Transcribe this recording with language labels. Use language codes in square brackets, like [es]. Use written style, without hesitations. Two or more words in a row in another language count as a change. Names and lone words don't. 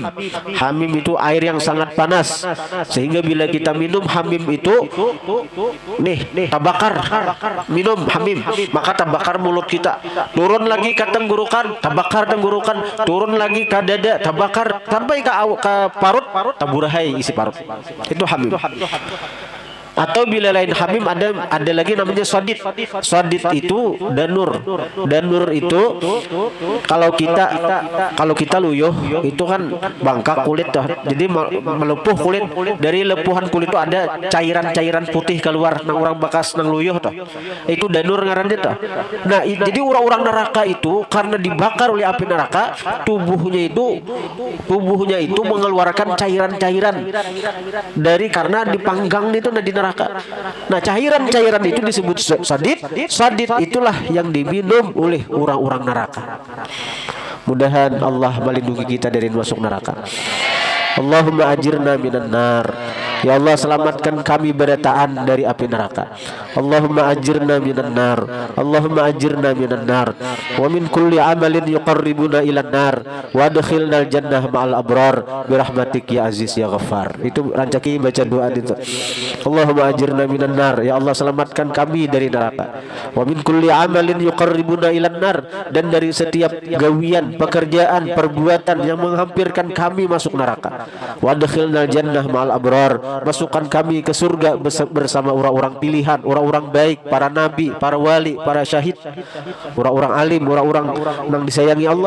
[id] Hamim itu air yang sangat panas, sehingga bila kita minum hamim itu terbakar. Minum hamim maka terbakar mulut kita. Turun lagi ke tenggorokan, terbakar tenggorokan. [bjn] Turun lagi ke dada, terbakar sampai ke parut, taburahai isi parut. [id] Itu hamim. Atau bila lain hamim ada lagi namanya sodit. Sodit itu danur. [bjn] Danur itu kalau kita luyuh itu kan bangkak kulit tuh. [id] Jadi melepuh kulit. [bjn] Dari lepuhan kulit itu ada cairan-cairan putih keluar nang orang bakas nang luyuh tuh. Itu danur ngarannya tuh. Nah, [id] jadi orang-orang neraka itu karena dibakar oleh api neraka, tubuhnya itu mengeluarkan cairan-cairan dari karena dipanggang itu di neraka. Nah, cairan-cairan itu disebut sadid. Sadid itulah yang diminum oleh orang-orang neraka. Mudahan Allah melindungi kita dari masuk neraka. [ar] اللهم أجرنا من النار. [id] Ya Allah, selamatkan kami berataan dari api neraka. [ar] اللهم أجرنا من النار. اللهم أجرنا من النار. ومن كل عمل يقربنا إلى النار. وأدخلنا الجنة مع الأبرار برحمتك يا عزيز يا غفار. [bjn] Itu rancaki baca doa itu. [ar] اللهم أجرنا من النار. [id] Ya Allah, selamatkan kami dari neraka. [ar] ومن كل عمل يقربنا إلى النار. [id] Dan dari setiap gawian, pekerjaan, perbuatan yang menghampirkan kami masuk neraka. [ar] وأدخلنا الجنة مع الأبرار. [id] Masukkan kami ke surga bersama orang-orang pilihan, orang-orang baik, para nabi, para wali, para syahid, orang-orang alim, orang-orang yang disayangi Allah.